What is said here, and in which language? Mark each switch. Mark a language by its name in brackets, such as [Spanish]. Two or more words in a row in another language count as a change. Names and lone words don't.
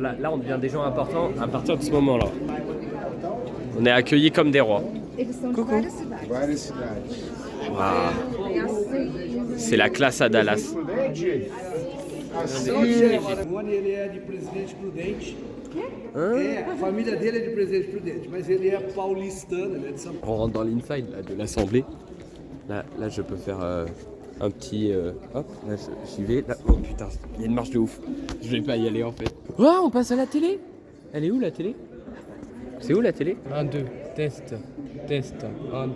[French] Là on devient des gens importants à partir de ce moment-là. On est accueillis comme des rois. Coucou. Wow. C'est la classe à Dallas. [Portuguese] É, a família dele é de Presidente Prudente, mas ele é paulistano, ele é de São Paulo. [French] On rentre dans l'inside là, de l'assemblée. Là, je peux faire un petit... hop, là j'y vais. Là. Oh putain, il y a une marche de ouf. Je vais pas y aller en fait. Oh, on passe à la télé. Elle est où la télé? C'est où la télé? [English] 1, 2, test, 1, 2.